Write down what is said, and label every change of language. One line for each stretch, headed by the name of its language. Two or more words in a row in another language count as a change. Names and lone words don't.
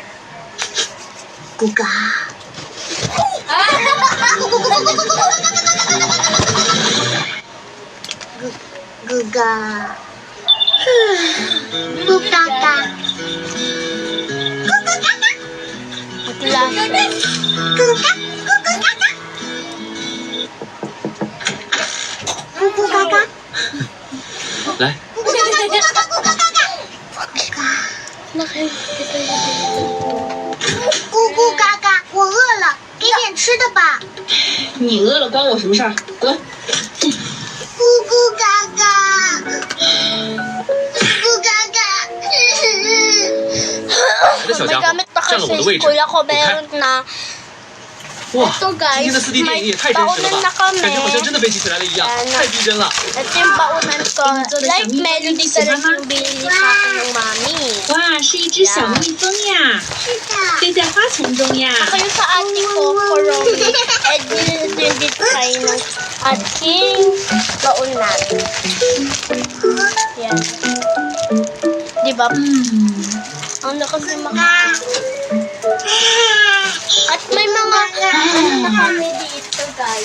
Chinese: Guga. Guga. Gugaka. Gugaka. 来，咕咕嘎嘎，我饿了，给点吃的吧。你饿了关我什么事儿？滚！咕咕嘎嘎，咕嘎嘎。你的小
Filipino: May
Chinese: 家伙
Filipino: gamit na
Chinese: 占了我
Filipino: kasi
Chinese: 的位置，
Filipino: kuya ko
Chinese: 你看，
Filipino: meron na.
Chinese: 哇，
Filipino: Ito
Chinese: 今
Filipino: guys,
Chinese: 天的4D 电
Filipino: may
Chinese: 影也太真实了
Filipino: baunan
Chinese: 吧
Filipino: na，
Chinese: 感觉好像
Filipino: kami.
Chinese: 真的飞起来了一样，
Filipino: Yan.
Chinese: 太逼真了。
Filipino: Ito yung baunan ko.
English: Like melody
Filipino: talaga yung binili sa akin ng mami.
Chinese: 哇，是一只小蜜蜂呀，是的。飞在花丛中呀。
Filipino: Saka yung sa ate ko, Koromi, din tayo ng ating baunan. Yan. Diba? Ano kasi At may mga na kami dito guys.